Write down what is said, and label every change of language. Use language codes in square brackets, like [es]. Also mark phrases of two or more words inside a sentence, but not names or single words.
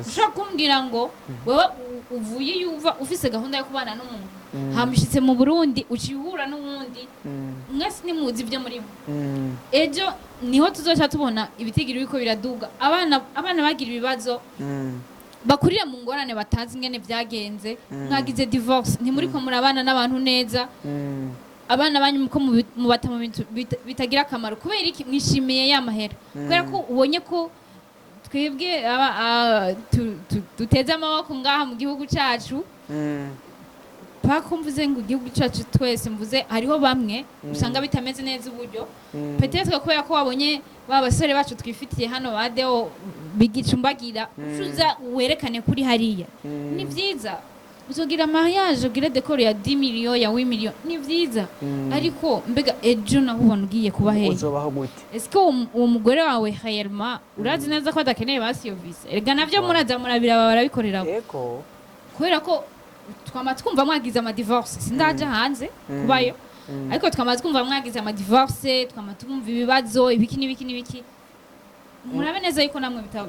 [rn] ushaka kumbwira ngo wewe uvuye yuva ufise gahunda yo kubana n'umuntu hamushitse mu Burundi ucihura n'uwundi mwese nimuzi ibyo muri ejo niho tuzoca tubona ibitigiri biko biraduga abana bagira ibibazo bakurira mu ngorane batazi ingene byagenze mwagize divorce ntimuri ko murabana n'abantu neza abana banyu muko mubata mu bintu bitagira akamaro kubera iki mwishimiye ya mahera kubera ko ubonye ko twebwe duteze amaboko ngaha mu gihugu cyacu pako mvuze ngo igihugu cyacu twese mvuze hariho bamwe usanga bitameze neza uburyo peut-être kubera ko wabonye ba basore bacu twifitiye hano badeo bigicumbagira ucuza werekane kuri hariya ni vyiza uzogira mariage ugire décor ya 10 millions ya 8 millions ni vyiza ariko mbega ejo naho ubona ugiye kuba hehe uzobaho gute [fr] est-ce que [rn] uwo mugore wawe réellement urazi neza ko adakeneye basi yo visa erega navyo muraza murabira barabikorera yego kubera ko twama twumva mwagize ama divorce sindaje hanze kubayo ariko twama twumva mwagize ama divorce twama twumva ibibazo ibiki n'ibiki murabe neza yuko namwe bitaba